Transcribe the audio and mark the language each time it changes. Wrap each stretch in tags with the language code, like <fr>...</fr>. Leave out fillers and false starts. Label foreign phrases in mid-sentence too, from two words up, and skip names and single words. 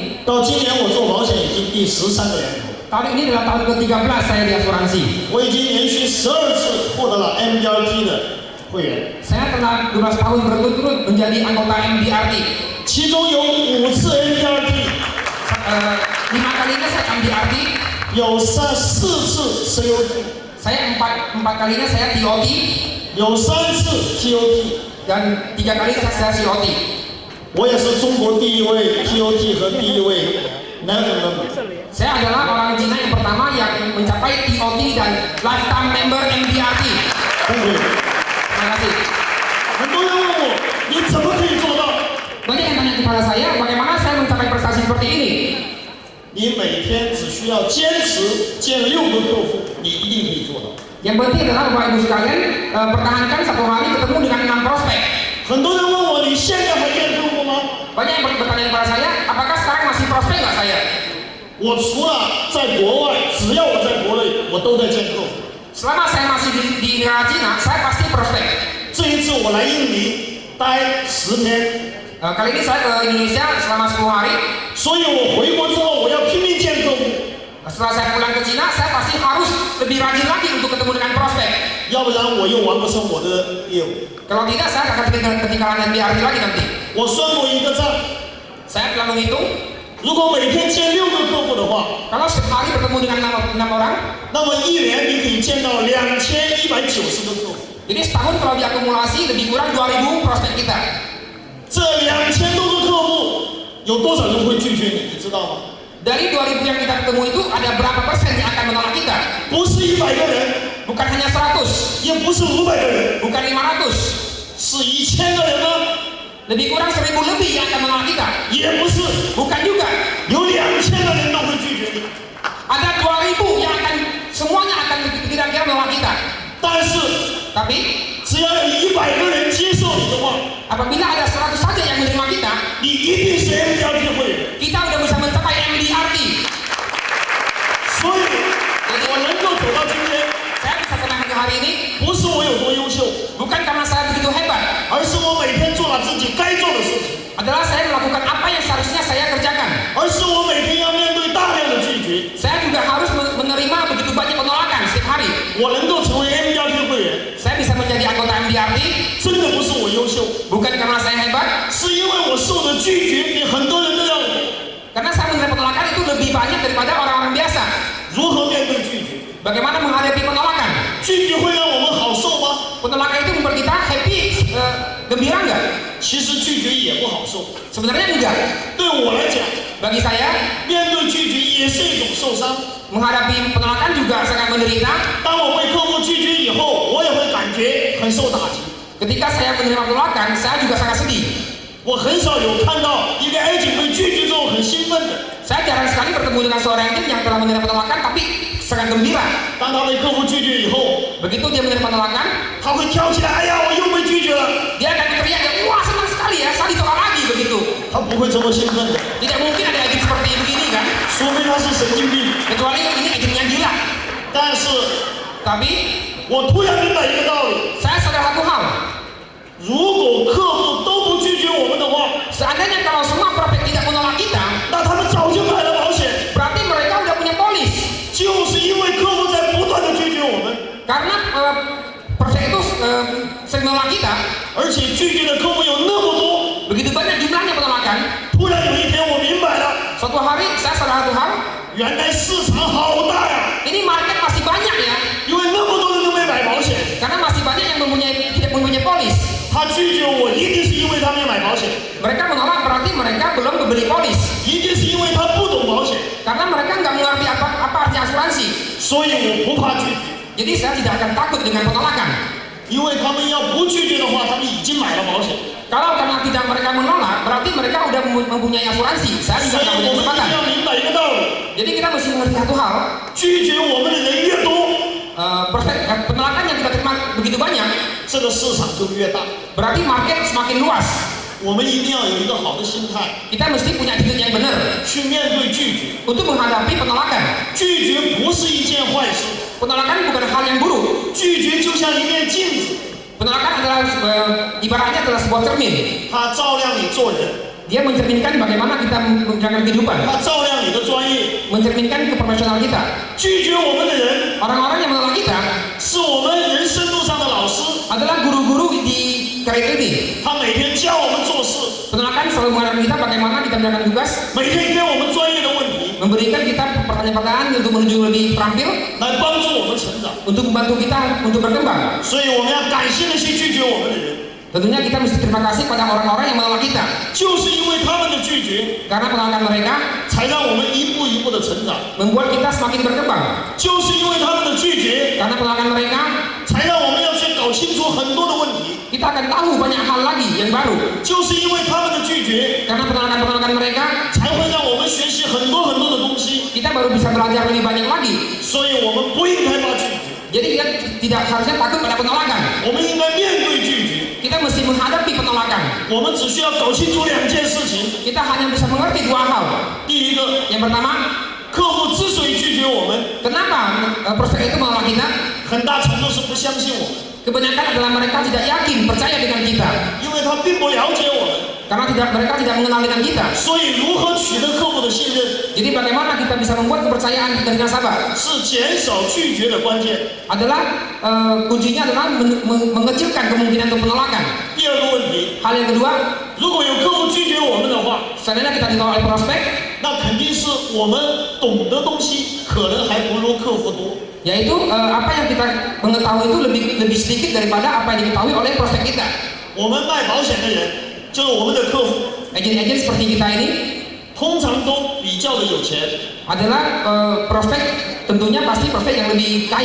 <zh>到今年我做保险已经第13个年头，</zh> <id>Tahun ini adalah tahun ke-13 saya di asuransi.</id> <zh>我已经连续12次获得了 MDRT 的会员，</zh> <id>Saya telah 12 tahun berturut-turut menjadi anggota MDRT.</id> <zh>其中有5次 MDRT，</zh> <id>5 kalinya saya MDRT,</id> <zh>有4次 COT，</zh> <id>saya 4 kalinya saya TOT,</id> <zh>有3次 TOT。</zh> <id>dan 3 kali saya COT.</id> <zh>我也是中国第一位 TOT 和第一位</zh> <en>Never Member。</en> <id>Saya adalah orang Cina yang pertama yang mencapai TOT dan</id> <en>lifetime member</en> <id>MDRT.</id> <zh>对不对？</zh> <id>Terima kasih.</id> <zh>很多人问我，你怎么可以做到？</zh> <id>Banyak yang tanya kepada saya, bagaimana saya mencapai prestasi seperti ini?</id> <zh>你每天只需要坚持见6个客户，你一定可以做到。</zh> <id>Yang penting adalah Bapak Ibu sekalian pertahankan 1 hari ketemu dengan 6 prospek.</id> <zh>很多人问我，你现在还见客户吗？</zh> <id>Banyak yang bertanya kepada saya, apakah sekarang masih prospek nggak saya?</id> <zh>我除了在国外，只要我在国内，我都在见客户。</zh> <id>Selama saya masih di negara Cina, saya pasti prospek.</id> <zh>这一次我来印尼待10天，</zh> <id>Kali ini saya ke Indonesia selama 10 hari.</id> <zh>所以我回国之后我要拼命见客户，</zh> <id>Setelah saya pulang ke Cina, saya pasti harus lebih rajin lagi untuk ketemu dengan prospek.</id> <zh>要不然我又完不成我的业务。</zh> <id>Kalau tidak, saya akan ketinggalan MDRT lagi nanti.</id> <zh>我算过一个账，</zh> <id>Saya telah menghitung,</id> <zh>如果每天见6个客户的话，</zh> <id>kalau sehari bertemu dengan 6 orang,</id> <zh>那么1年你可以见到2190个客户。</zh> <id>jadi setahun kalau diakumulasi lebih kurang 2000 prospek kita.</id> <zh>这2000多个客户，有多少人会拒绝你？你知道吗？</zh> <id>Dari 2000 yang kita ketemu itu, ada berapa persen yang akan menolak kita?</id> <zh>不是100个人，</zh> <id>Bukan hanya 100,</id> <zh>也不是500个人，</zh> <id>bukan 500,</id> <zh>是1000个人吗？</zh> <id>lebih kurang 1000 lebih yang akan menolak kita.</id> <zh>也不是，</zh> <id>Bukan juga,</id> <zh>有2000个人都会拒绝你。</zh> <id>ada 2000 yang akan semuanya akan kira-kira menolak kita.</id> <zh>但是</zh> <id>Tapi</id> <zh>只要有100个人接受你的话，</zh> <id>apabila ada 100 saja yang menerima kita,</id> <zh>你一定是 MDRT 会员。</zh> <id>kita udah bisa mencapai MDRT.</id> <zh>所以，我能够走到今天，</zh> <id>Saya bisa sampai ke hari ini</id> <zh>不是我有多优秀，</zh> <id>bukan karena saya begitu hebat,</id> <zh>而是我每天做了自己该做的事情，</zh> <id>adalah saya melakukan apa yang seharusnya saya kerjakan.</id> <zh>而是我每天要面对大量的拒绝。</zh> <id>Saya juga harus menerima begitu banyak penolakan setiap hari.</id> <zh>我能够成为 MDRT 会员，</zh> <id>Saya bisa menjadi anggota MDRT</id> <zh>真的不是我优秀，</zh> <id>bukan karena saya hebat,</id> <zh>是因为我受的拒绝比很多人都要多。</zh> <id>karena saya menerima penolakan itu lebih banyak daripada orang-orang biasa.</id> <zh>如何面对拒绝？</zh> <id>Bagaimana menghadapi penolakan?</id> <zh>拒绝会让我们好受吗？</zh> <id>Penolakan itu membuat kita happy, gembira nggak?</id> <zh>其实拒绝也不好受。</zh> <id>Sebenarnya enggak.</id> <zh>对我来讲，</zh> <id>Bagi saya,</id> <zh>面对拒绝也是一种受伤。</zh> <id>menghadapi penolakan juga sangat menderita.</id> <zh>当我被客户拒绝以后，我也会感觉很受打击。</zh> <id>Ketika saya menerima penolakan, saya juga sangat sedih.</id> <zh>我很少有看到一个 agent 被拒绝之后很兴奋的。</zh> <id>Saya jarang sekali bertemu dengan seorang agent yang telah menerima penolakan tapi sangat gembira.</id> <zh>当他被客户拒绝以后，</zh> <id>Begitu dia menerima penolakan,</id> <zh>他会跳起来，哎呀，我又被拒绝了。</zh> <id>dia akan teriak, wah senang sekali ya, saya ditolak lagi begitu.</id> <zh>他不会这么兴奋的，</zh> <id>Tidak mungkin ada agent seperti begini kan?</id> <zh>除非他是神经病。</zh> <id>Kecuali ini agentnya gila.</id> <zh>但是</zh> <id>Tapi</id> <zh>我突然明白一个道理：</zh> <id>saya sadar satu hal.</id> <zh>如果客户都不拒绝我们的话，</zh> <id>Seandainya kalau semua prospek tidak menolak kita,</id> <zh>那他们早就买了保险。</zh> <id>berarti mereka udah punya polis.</id> <zh>就是因为客户在不断的拒绝我们，</zh> <id>Karena prospek itu sering menolak kita,</id> <zh>而且拒绝的客户有那么多。</zh> <id>begitu banyak jumlahnya penolakan.</id> <zh>突然有一天我明白了，</zh> <id>Suatu hari saya sadar satu hal,</id> <zh>原来市场好大呀！</zh> <id>ini market masih banyak ya,</id> <zh>因为那么多人都没买保险，</zh> <id>karena masih banyak yang tidak mempunyai polis.</id> <zh>他拒绝我一定是因为他没买保险，</zh> <id>Mereka menolak berarti mereka belum membeli polis,</id> <zh>一定是因为他不懂保险，</zh> <id>karena mereka nggak mengerti apa arti asuransi.</id> <zh>所以我不怕拒绝。</zh> <id>Jadi saya tidak akan takut dengan penolakan.</id> <zh>因为他们要不拒绝的话，他们已经买了保险。</zh> <id>Kalau karena tidak mereka menolak, berarti mereka udah mempunyai asuransi. Saya</id> <zh>所</zh> <id>juga</id> <zh>以</zh> <id>nggak</id> <zh>我</zh> <id>punya</id> <zh>们一定</zh> <id>kesempatan.</id> <zh>要明白一个道理：</zh> <id>Jadi kita mesti mengerti satu hal,</id> <zh>拒绝我们的人越多，</zh> <id>penolakan yang kita terima begitu banyak,</id> <zh>这个市场就越大。</zh> <id>berarti market semakin luas.</id> <zh>我们一定要有一个好的心态</zh> <id>Kita mesti punya attitude yang benar</id> <zh>去面对拒绝。</zh> <id>untuk menghadapi penolakan.</id> <zh>拒绝不是一件坏事，</zh> <id>Penolakan bukan hal yang buruk.</id> <zh>拒绝就像一面镜子，</zh> <id>Penolakan adalah ibaratnya adalah sebuah cermin.</id> <zh>它照亮你做人。</zh> <id>Dia mencerminkan bagaimana kita menjalankan kehidupan,</id> <zh>它照亮你的专业。</zh> <id>mencerminkan keprofesional kita.</id> <zh>拒绝我们的人，</zh> <id>Orang-orang yang menolak kita</id> <zh>是我们人生路上的老师，</zh> <id>adalah guru-guru di karir ini.</id> <zh>他每天教我们做事，</zh> <id>Penolakan selalu mengajarkan kita bagaimana kita menjalankan tugas,</id> <zh>每天给我们专业的问题，</zh> <id>memberikan kita pertanyaan-pertanyaan untuk menuju lebih terampil,</id> <zh>来帮助我们成长。</zh> <id>untuk membantu kita untuk berkembang.</id> <zh>所以我们要感谢那些拒绝我们的人，</zh> <id>Tentunya kita mesti terima kasih pada orang-orang yang menolak kita,</id> <zh>就是因为他们的拒绝，</zh> <id>karena penolakan mereka</id> <zh>才让我们一步一步的成长；</zh> <id>membuat kita semakin berkembang.</id> <zh>就是因为他们的拒绝，</zh> <id>Karena penolakan mereka,</id> <zh>才让我们要去搞清楚很多的问题；</zh> <id>kita akan tahu banyak hal lagi yang baru.</id> <zh>就是因为他们的拒绝，</zh> <id>Karena penolakan-penolakan mereka,</id> <zh>才会让我们学习很多很多的东西。</zh> <id>kita baru bisa belajar lebih banyak lagi.</id> <zh>所以我们不应该怕拒绝，</zh> <id>Jadi kita tidak harusnya takut pada penolakan.</id> <zh>我们应该面对拒绝。</zh> <id>Kita mesti menghadapi penolakan.</id> <zh>我们只需要搞清楚两件事情：</zh> <id>Kita hanya bisa mengerti dua hal.</id> <zh>第一个，</zh> <id>Yang pertama,</id> <zh>客户之所以拒绝我们，</zh> <id>kenapa prospek itu menolak kita?</id> <zh>很大程度是不相信我们，</zh> <id>Kebanyakan adalah mereka tidak yakin, percaya dengan kita.</id> <zh>因为他并不了解我们。</zh> <id>Karena mereka tidak mengenal dengan kita.</id> <zh>所以，如何取得客户的信任，</zh> <id>Jadi bagaimana kita bisa membuat kepercayaan dari nasabah?</id> <zh>是减少拒绝的关键。</zh> <id>Adalah kuncinya adalah mengecilkan kemungkinan untuk penolakan.</id> <zh>第二个问题，</zh> <id>Hal yang kedua,</id> <zh>如果有客户拒绝我们的话，</zh> <id>seandainya kita ditolak oleh prospek,</id> <zh>那肯定是我们懂的东西可能还不如客户多。</zh> <id>yaitu apa yang kita mengetahui itu lebih sedikit daripada apa yang diketahui oleh prospek kita.</id> <zh>我们卖保险的人，就是我们的客户，</zh> <id>Agen-agen seperti kita ini</id> <zh>通常都比较的有钱。</zh> <id>adalah prospek, tentunya pasti prospek yang lebih kaya.</id>